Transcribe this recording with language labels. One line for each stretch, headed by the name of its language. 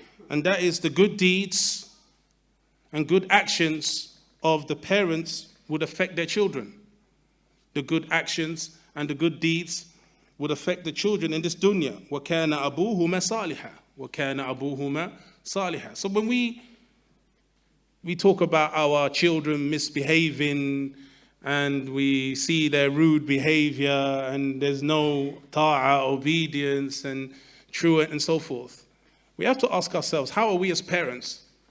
English: And that is the good deeds and good actions of the parents would affect their children. The good actions and the good deeds would affect the children in this dunya.
Arabic: وَكَانَ أَبُوهُمَا صَالِحًا وَكَانَ أَبُوهُمَا صَالِحًا.
English: So when we talk about our children misbehaving and we see their rude behavior and there's no ta'a, obedience and truant and so forth, we have to ask ourselves, how are we as parents?